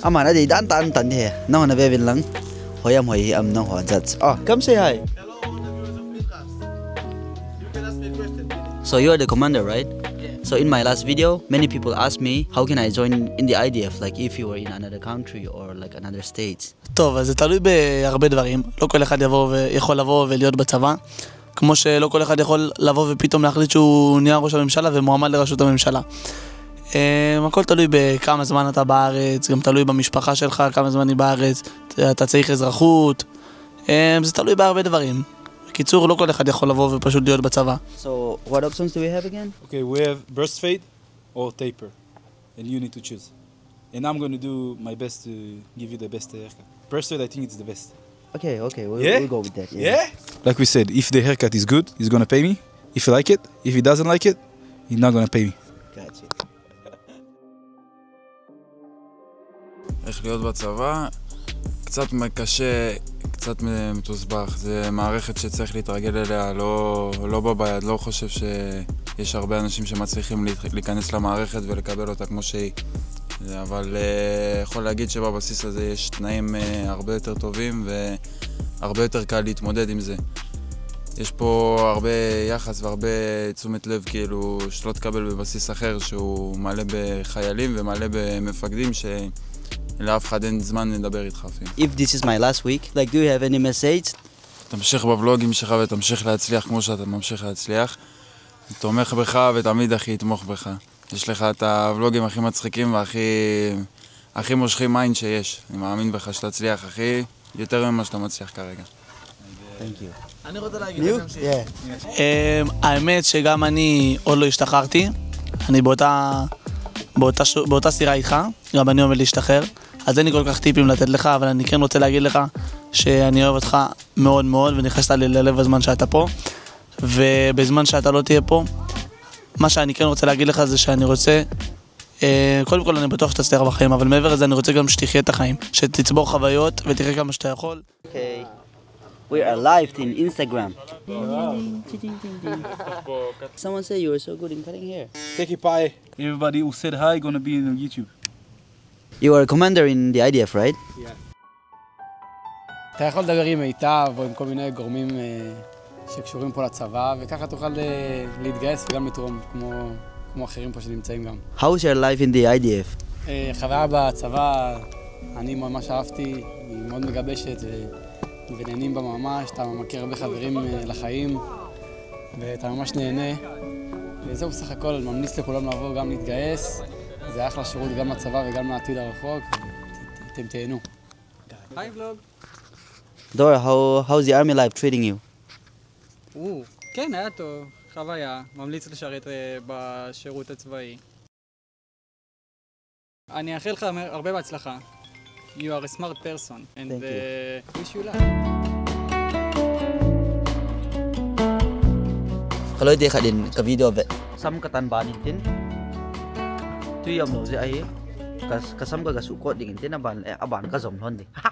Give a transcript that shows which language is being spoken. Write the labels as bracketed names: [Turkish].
[English] Aman ada dan tan tan deh. Nah na bevin lang. Hoyam hoyi am nah hojat. Oh, come say hi. So you are the commander, right? Yeah. So in my last video, many people asked me, how can I join in the IDF, like if you were in another country or like another state? [Hebrew] טוב, אז זה תלוי בהרבה דברים. לא כל אחד יכול לבוא ולהיות בצבא, כמו שלא כל אחד יכול לבוא ופתאום להחליט שהוא נהיה ראש הממשלה ומועמד לראשות הממשלה. הכל תלוי בכמה זמן אתה בארץ, גם תלוי במשפחה שלך, כמה זמן היא בארץ, אתה צריך אזרחות, זה תלוי בהרבה דברים. בקיצור, לא כל אחד יכול לבוא ופשוט להיות בצבא. [English] So, what options do we have again? Okay, we have burst fade or taper. And you need to choose. And I'm gonna do my best to give you the best haircut. Burst fade, I think it's the best. Okay, we'll go with that. Yeah? Like we said, if the haircut is good, he's gonna pay me. If you like it, if he doesn't like it, he's not gonna pay me. Gotcha. [Hebrew] איך להיות בצבא? קצת קשה, קצת מתוסבך. זה מערכת שצריך להתרגל אליה, לא בבית, לא חושב שיש הרבה אנשים שמצליחים להיכנס למערכת ולקבל אותה כמו שהיא. אבל יכול להגיד שבבסיס הזה יש תנאים הרבה יותר טובים והרבה יותר קל להתמודד עם זה. יש פה הרבה יחס והרבה תשומת לב כאילו שלא תקבל בבסיס אחר שהוא מלא בחיילים ומלא במפקדים לאף אחד אין זמן לדבר איתך אפילו. [English] If this is my last week, like do you have any message? [Hebrew] תמשיך בבלוגים שלך ותמשיך להצליח כמו שאתה ממשיך להצליח. תומך בך ותמיד הכי יתמוך בך. יש לך את הבלוגים הכי מצחיקים והכי מושכים עין שיש. אני מאמין בך שתצליח הכי יותר ממה שאתה מצליח כרגע. [English] Thank you. [Hebrew] אני רוצה להגיד לכם האמת שגם אני עוד לא השתחררתי. אני באותה סירה איתך, גם אני עומד להשתחרר. אז אין לי כל כך טיפים לתת לך, אבל אני כן רוצה להגיד לך שאני אוהב אותך מאוד מאוד, ונכנסת לי ללב הזמן שאתה פה. ובזמן שאתה לא תהיה פה, מה שאני כן רוצה להגיד לך זה שאני רוצה, קודם כל אני בטוח שתצליח בחיים, אבל מעבר לזה אני רוצה גם שתחיה את החיים, שתצבור חוויות ותראה כמה שאתה יכול. [English] Okay. We are live in Instagram. Someone say you are so good in cutting hair. Take it pie. Everybody who said hi gonna be on YouTube. You are a commander in the IDF, right? Yeah. [Hebrew] אתה יכול לדבר עם מיטב או עם כל מיני גורמים שקשורים פה לצבא, וככה תוכל להתגייס וגם לתרום, כמו אחרים פה שנמצאים גם. [English] How is your life in the IDF? [Hebrew] חוויה בצבא, אני ממש אהבתי, היא מאוד מגבשת ונהנים בה ממש, אתה מכיר הרבה חברים לחיים, ואתה ממש נהנה. וזהו בסך הכל, אני ממליץ לכולם לעבור גם להתגייס, זה אחלה שירות גם לצבא וגם לעתיד הרחוק, אתם תהנו. היי ולוג. [English] Dora, how's the army life treating you? [Hebrew] כן, היה טוב, חוויה, ממליץ לשרת בשירות הצבאי. אני אאחל לך הרבה בהצלחה. [English] You are a smart person and wish you luck. Kalau dia kadin ke video vet, sam ketan banin tin. Tu yang mau je ai, kasam ka gasukot dingin tin aban ka zom thon di.